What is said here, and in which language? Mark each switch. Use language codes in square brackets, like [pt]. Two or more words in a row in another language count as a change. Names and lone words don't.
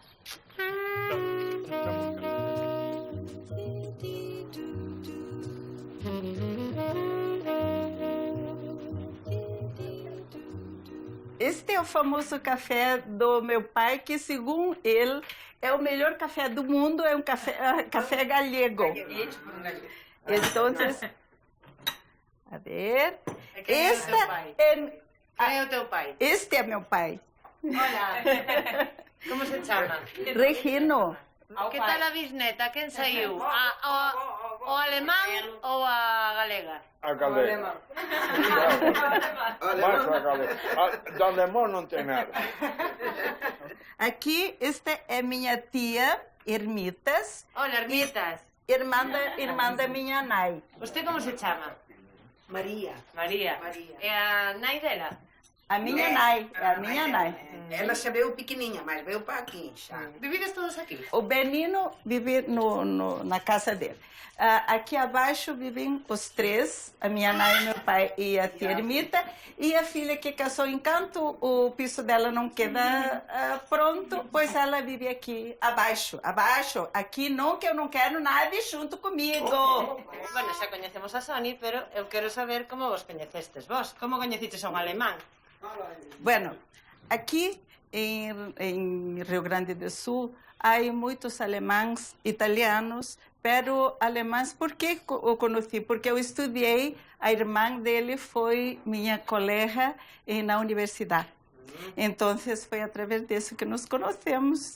[pt] Este é o famoso café do meu pai, que segundo ele é o melhor café do mundo, é um café galego. Então, a ver. Esta é Quem é o teu pai? Este é meu pai. Hola. Como se chama? Regino. [gl] Que tal a bisneta? Quen saiu? O alemán ou a galega? A galega. Mais a galega. [pt] Do alemão não tem nada. Aqui, esta é minha tia, Ermitas. Hola, Ermitas. Irmã da minha nai. Você como se chama? Maria. Maria. É a nai dela? A minha nai, a minha nai. Ela já veio pequenininha, mas veio para aqui já. [gl] Vividas todos aqui? [pt] O Benino vive na casa dele. Aqui abaixo vivem os três, a minha nai, meu pai e a tia Ermita. E a filha que casou em Canto, o piso dela não queda pronto, pois ela vive aqui abaixo. Abaixo, aqui não, que eu não quero nada junto comigo. [gl] Bueno, xa coñecemos a Soni, pero eu quero saber como vos coñecestes vos. Como coñecites a un alemán? Bueno, [pt] aqui em Rio Grande do Sul há muitos alemães, italianos, pero alemães, por que eu conheci? Porque eu estudei, a irmã dele foi minha colega na universidade. Então, foi através disso que nos conhecemos.